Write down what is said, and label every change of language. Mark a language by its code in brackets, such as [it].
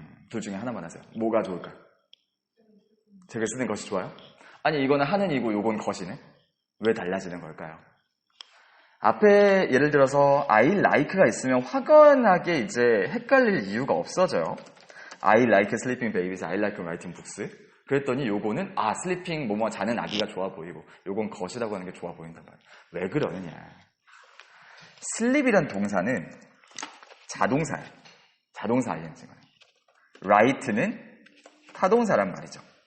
[ko] 둘 중에 하나만 하세요. 뭐가 좋을까요? 제가 쓰는 것이 좋아요? 아니, 이거는 하는 이고 요건 것이네? 왜 달라지는 걸까요? 앞에 예를 들어서 I like가 있으면 확연하게 이제 헷갈릴 이유가 없어져요. [en] I like sleeping babies, I like writing books. [ko] 그랬더니 요거는 sleeping 뭐뭐 자는 아기가 좋아 보이고 요건 것이라고 하는 게 좋아 보인단 말이에요. 왜 그러느냐? sleep이란 동사는 자동사예요. 자동사 ing가. write는 타동사란 말이죠.